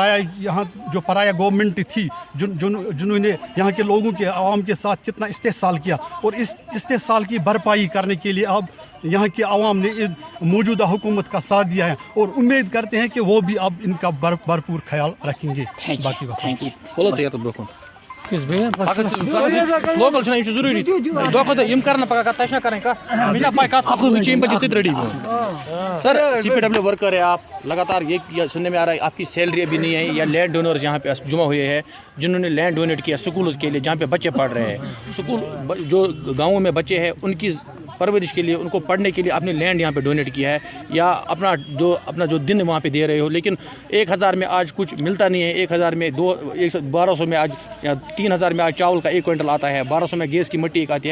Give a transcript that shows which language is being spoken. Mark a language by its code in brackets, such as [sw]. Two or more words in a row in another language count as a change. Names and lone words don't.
[ur] پرایا گورنمنٹ تھی، جنہوں نے یہاں کے لوگوں کے عوام کے ساتھ کتنا استحصال کیا، اور اس استحصال کی بھرپائی کرنے کے لیے اب یہاں کے عوام نے موجودہ حکومت کا ساتھ دیا ہے، اور امید کرتے ہیں کہ وہ بھی اب ان کا بھرپور خیال رکھیں گے۔ باقی بس [ks] بولو ژٕ یَتھ برٛونٛہہ کُن کس بھیا لوکل چھُنہ یِم چھِ ضروٗری دۄہ کھۄتہٕ دۄہ یِم کَرن پگاہ کَتھ تۄہہِ چھِنہ کَرٕنۍ کَتھ مےٚ چھِنہ پاے کَتھ چھِ یِم بچے ژٕ ریڈی سر [ur] CPW ورکر ہے آپ لگاتار یہ سننے میں آ رہا ہے آپ کی سیلری ابھی نہیں ہے، یا لینڈ ڈونرز یہاں پہ جمع ہوئے ہیں جنہوں نے لینڈ ڈونیٹ کیا اسکولز کے لیے جہاں پہ بچے پڑھ رہے ہیں، اسکول جو گاؤں میں بچے ہیں ان کی پرورش کے لیے، ان کو پڑھنے کے لیے اپنے لینڈ یہاں پہ ڈونیٹ کیا ہے، یا اپنا جو دن وہاں پہ دے رہے ہو، لیکن 1000 میں آج کچھ ملتا نہیں ہے، 1000 میں 1200 میں آج یا 3000 میں آج چاول کا 1 کوئنٹل آتا ہے، 1200 میں گیس کی مٹی ایک آتی ہے۔